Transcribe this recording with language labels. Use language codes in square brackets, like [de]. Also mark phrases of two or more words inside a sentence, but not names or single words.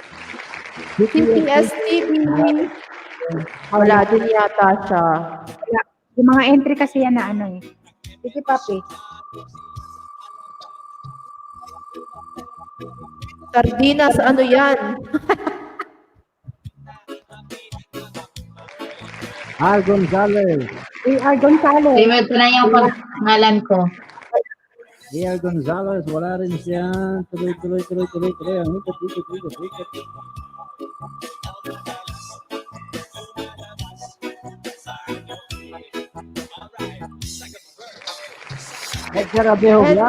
[tl] BTS TV. Wala din yata siya. Wala. Yung mga entry kasi yan na ano eh. Sige, papi. Sardinas, ano yan? Al Gonzalez. A.R. Gonzalez. Favorite ko na yung pangalan ko. A.R. Gonzalez, wala rin siya. Tuloy. Ang ikot. Edgar Abejo Vlog.